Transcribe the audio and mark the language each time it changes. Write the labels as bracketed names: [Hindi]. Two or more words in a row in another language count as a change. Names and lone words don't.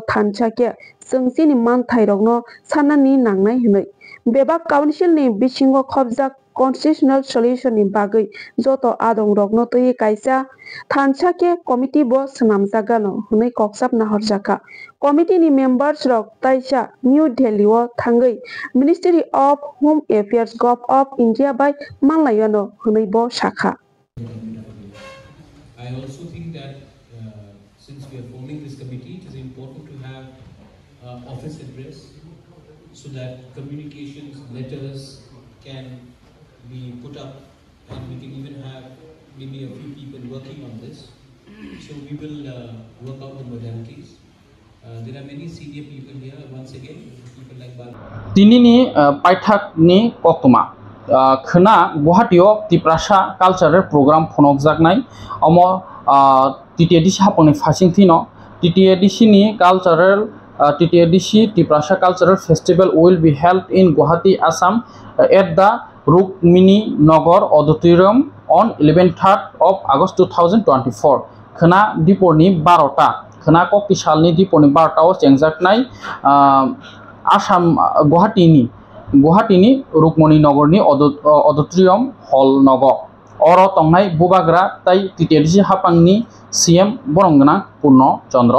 [Kok Borok] thanchakya jengsi ni manthai rokno sanani nangnai hinoi beba council ni bisingo khobjak [English] constitutional solution [Kok Borok] ni bagui joto adong rokno toi kaisa thanchakya committee bo swnamjagano hinoi koksap nahorjaka committee ni members rok taisa New Delhi o thangui Ministry of Home Affairs Gov of India by manlayano hinoi bo sakha [English] I also think that since we are forming this committee, it is important to have office address so that communications, letters can be put up, and we can even have maybe a few people working on this. So we will work out the modalities. There are many senior people here. Once again, people like Bal. [Kok Borok] Tinini Paithak ni Koktuma. Khna Guwahatiyo Tiprasa [English] cultural program [Kok Borok] phonok jaknai amo TTIDC haponi fasing thino TTIDC ni cultural TTIDC Tiprasa [English] cultural festival will be held in Guwahati Assam at the Rukmini Nagar auditorium on 11th of August 2024 [Kok Borok] khna diporni 12ta khna kokti salni diporni 12ta o chengjaknai Assam Guwahati Rukmini Nagar ni [English] auditorium hall [Kok Borok] nago oro tongnai bobagra tai TTIDC hapangni CM Borongna Purno Chandra